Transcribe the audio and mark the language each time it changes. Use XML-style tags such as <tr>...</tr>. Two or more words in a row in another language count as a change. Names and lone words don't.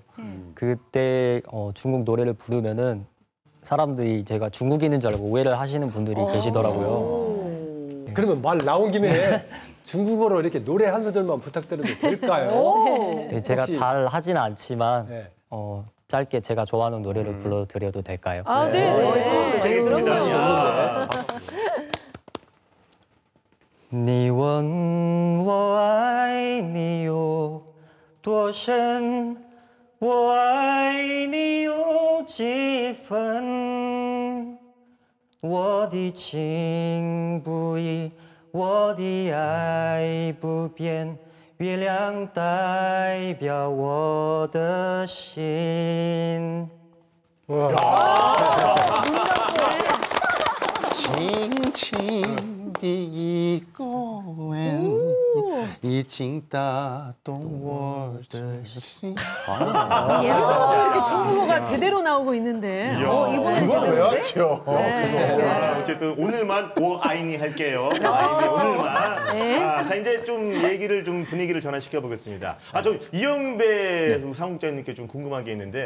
<ko>그때 중국 노래를 부르면은 사람들이 제가 중국인인 줄 알고 오해를 하시는 분들이 계시더라고요. 그러면 말 나온 김에 중국어로 이렇게 노래 한 소절만 부탁드려도 될까요? 네, 제가 혹시- 잘 하지는 않지만 네. 짧게 제가 좋아하는 노래를 불러드려도 될까요? 아, 네. 네. 알겠습니다. 그럼요.</ko> <zh>你问我爱你有多深，我爱你有几分？我的情不移，我的爱不变，月亮代表我的心。轻轻的一个吻，已经打动我的心。</zh> <ko>이렇게 중국어가 제대로 나오고 있는데. 이번에 그거 제대로인데? 외웠죠. 아, 어쨌든 오늘만</ko> <zh>我爱你</zh> <ko>할게요.</ko> <zh>爱你</zh> <ko>오늘만. 자 이제 좀 얘기를 좀 분위기를 전환시켜 보겠습니다. 저 이영배 사무국장님께 좀 궁금한 게 있는데</ko>